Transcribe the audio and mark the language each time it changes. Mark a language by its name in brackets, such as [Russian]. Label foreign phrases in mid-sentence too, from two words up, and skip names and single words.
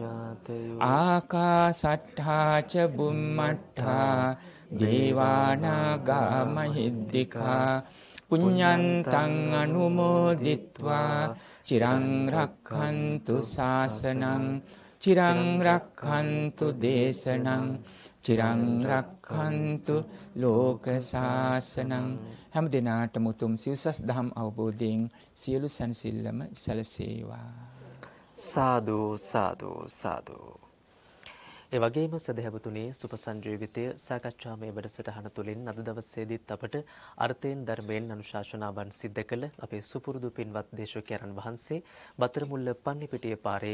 [Pali] ආකාසට්ඨා ච බුම්මට්ඨා දේවානාගා මහිද්దికා පුඤ්ඤන්තං අනුමෝදිත්වා චිරං රක්ඛන්තු ශාසනං චිරං රක්ඛන්තු දේශනං චිරං රක්ඛන්තු ලෝක ශාසනං. [Sinhala] හැම දිනාටම උතුම් සිව්සස් දහම් අවබෝධයෙන් සියලු සැනසෙල්ලම සැලසේවා. සාදු සාදු සාදු. ඒ වගේම සදහැවතුනේ සුපසංජීවිතය සාකච්ඡාමය වැඩසටහන තුළින් අද දවසේදීත් අපට අර්ථයෙන් ධර්මයෙන් අනුශාසනාවන් සිද්ධ කළ අපේ සුපුරුදු පින්වත් දේශකයන්න් වහන්සේ බතරමුල්ල පන්නිපිටිය පාරේ